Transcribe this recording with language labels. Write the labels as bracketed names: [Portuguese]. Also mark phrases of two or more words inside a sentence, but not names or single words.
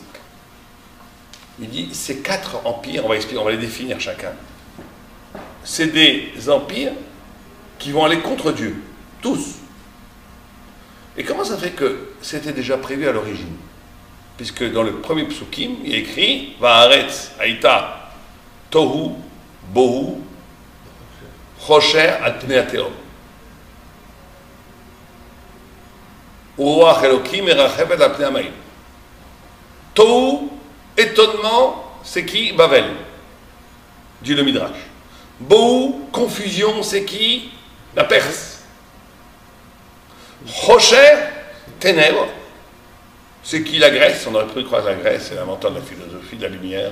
[French] Il dit, ces 4 empires, on va les définir chacun, c'est des empires qui vont aller contre Dieu, tous. Et comment ça fait que c'était déjà prévu à l'origine? Puisque dans le premier psukim, il est écrit [Hebrew] והארץ הייתה תהו ובהו חושך על פני תהום. ורוח אלוקים מרחפת על פני המים. [French] Tohu, étonnement, c'est qui? Babel, dit le Midrash. Bohu, confusion, c'est qui? La Perse. Chosher, ténèbres, c'est qui? La Grèce. On aurait pu croire que la Grèce, c'est l'inventeur de la philosophie, de la lumière.